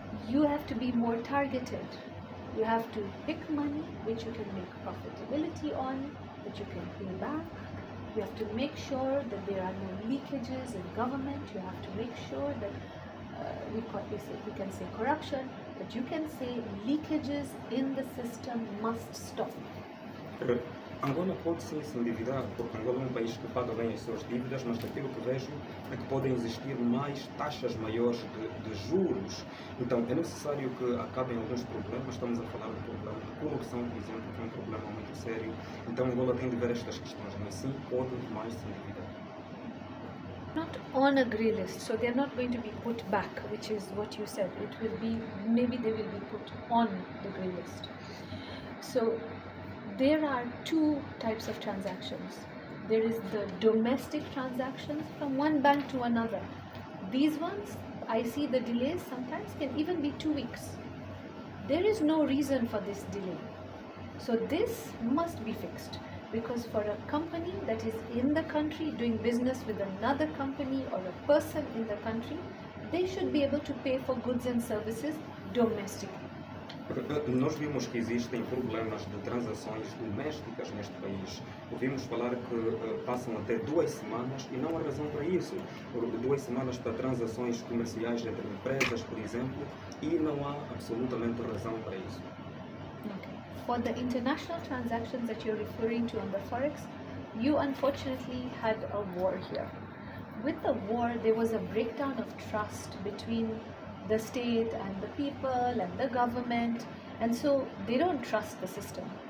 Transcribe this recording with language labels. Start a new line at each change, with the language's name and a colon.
English: You have to be more targeted. You have to pick money which you can make profitability on, that you can pay back. You have to make sure that there are no leakages in government. You have to make sure that we can say corruption, but you can say leakages in the system must stop.
Portuguese: Angola pode sim se endividar, porque Angola é um país que paga bem as suas dívidas, mas daquilo que vejo é que podem existir mais taxas maiores de juros. Então é necessário que acabem alguns problemas. Estamos a falar do problema de corrupção, por exemplo, que é um problema muito sério. Então Angola tem de ver estas questões, mas sim pode mais se endividar.
English: Not on a grey list, so they're not going to be put back, which is what you said. It will be, maybe they will be put on the grey list. So there are two types of transactions. There is the domestic transactions from one bank to another. These ones, I see the delays sometimes can even be 2 weeks. There is no reason for this delay. So this must be fixed, because for a company that is in the country doing business with another company or a person in the country, they should be able to pay for goods and services domestically.
Portuguese: Nós vimos que existem problemas de transações domésticas neste país. Ouvimos falar que passam até 2 semanas e não há razão para isso. 2 semanas para transações comerciais entre empresas, por exemplo, e não há absolutamente razão para isso.
English: Okay. For the international transactions that you're referring to on the Forex, you unfortunately had a war here. With the war, there was a breakdown of trust between the state and the people and the government, and so they don't trust the system.